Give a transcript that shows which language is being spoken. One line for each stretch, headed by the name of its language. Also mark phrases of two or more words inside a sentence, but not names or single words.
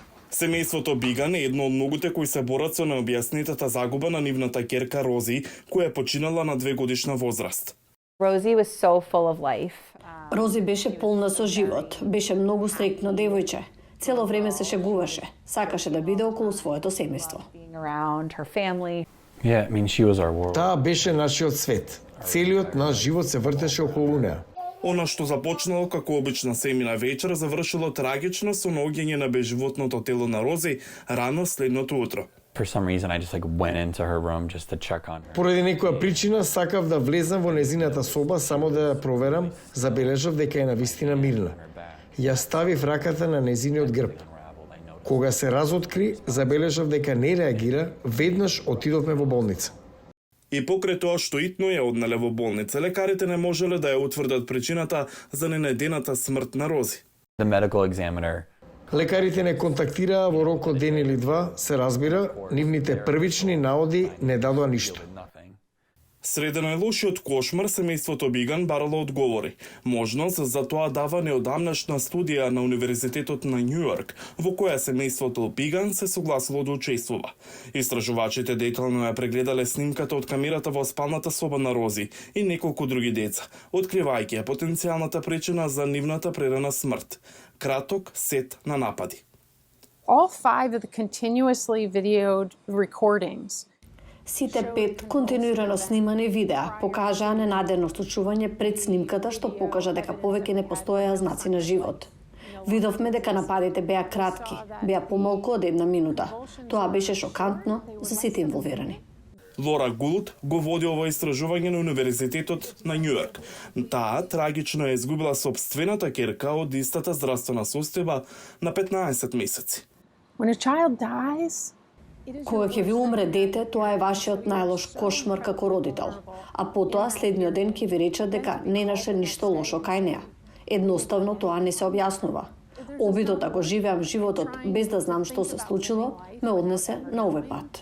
Macedonian: Семејството Биган е едно од многуте кои се борат со необјаснетата загуба на нивната ќерка Рози, која е починала на 2-годишна возраст.
English: Rosie was so full of life.
Macedonian: Рози беше полна со живот, беше многу среќно девојче. Цело време се шегуваше, сакаше да биде околу своето семејство.
English: Being around her family. Yeah, I mean, she was our world.
Macedonian: Таа беше нашиот свет. Целиот наш живот се вртеше околу неа. Она што започнало како обична семина вечер, завршило трагично со наоѓање на безживотното тело на Рози рано следното утро.
English: For some reason, I just went into her room just to check on her.
Macedonian: Поради некоја причина сакав да влезам во незината соба само да ја проверам, забележав дека е навистина мирна. Ја ставив раката на незиниот грб. Кога се разоткри, забележав дека не реагира, веднаш отидовме во болница. И покрај тоа што итно ја однале во болница, лекарите не можеле да ја утврдат причината за ненадената смрт на Рози.
English: The medical examiner
Macedonian: Лекарите не контактираа во рок од ден или два, се разбира, нивните првични наоди не дадоа ништо. Среде најлошиот кошмар, семејството Биган барало одговори. Можност за тоа дава неодамнашна студија на Универзитетот на Њујорк, во која семејството Биган се согласило да учествува. Истражувачите детално ја прегледале снимката од камерата во спалната соба на Рози и неколку други деца, откривајќи ја потенцијалната причина за нивната прерана смрт. Краток сет на напади.
English: All 5 of the continuously videoed recordings
Macedonian: Сите 5 континуирано снимани видеа покажаа ненадено случување пред снимката што покажа дека повеќе не постоеа знаци на живот. Видовме дека нападите беа кратки, беа помалку од 1 минута. Тоа беше шокантно за сите инволвирани. Лора Гулд го води ова истражување на Универзитетот на Њујорк. Таа трагично е изгубила сопствената ќерка од истата здравствена состојба на 15 месеци.
English: when a child dies,
Macedonian: Кога ќе ви умре дете, тоа е вашиот најлош кошмар како родител, а потоа следниот ден ќе ви речат дека не наше ништо лошо кај неа. Едноставно тоа не се објаснува. Обидот да го живеам животот без да знам што се случило, ме однесе на овој пат.